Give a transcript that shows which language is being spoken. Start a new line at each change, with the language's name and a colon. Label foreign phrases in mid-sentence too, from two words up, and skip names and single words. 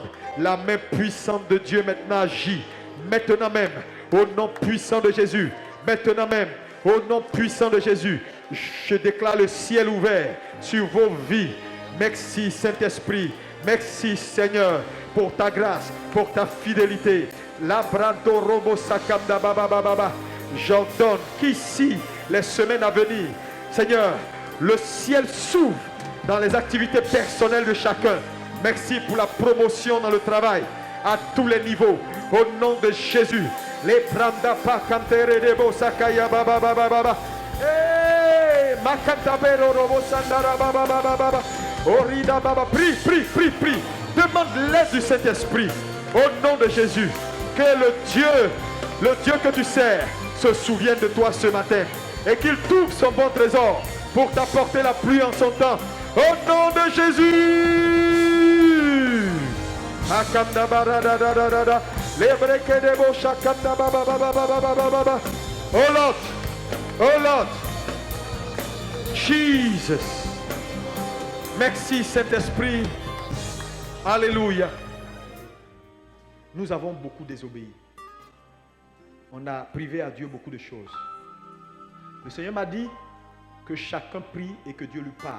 French: La main puissante de Dieu maintenant agit. Maintenant même, au nom puissant de Jésus. Maintenant même, au nom puissant de Jésus, je déclare le ciel ouvert sur vos vies. Merci Saint-Esprit. Merci Seigneur pour ta grâce, pour ta fidélité. Labrado robo sakamda baba baba. J'ordonne qu'ici, les semaines à venir, Seigneur, le ciel s'ouvre dans les activités personnelles de chacun. Merci pour la promotion dans le travail à tous les niveaux. Au nom de Jésus. Les branda pa cantere de bosakaya baba baba baba. Eh, makantabero robo sandara baba baba baba. Orida baba. Prie. Demande l'aide du Saint-Esprit. Au nom de Jésus. Que le Dieu que tu sers, se souvienne de toi ce matin. Et qu'il trouve son bon trésor pour t'apporter la pluie en son temps. Au nom de Jésus.
English: Oh Lord. Jesus.
French: Merci Saint-Esprit. Alléluia. Nous avons beaucoup désobéi. On a privé à Dieu beaucoup de choses. Le Seigneur m'a dit que chacun prie et que Dieu lui parle.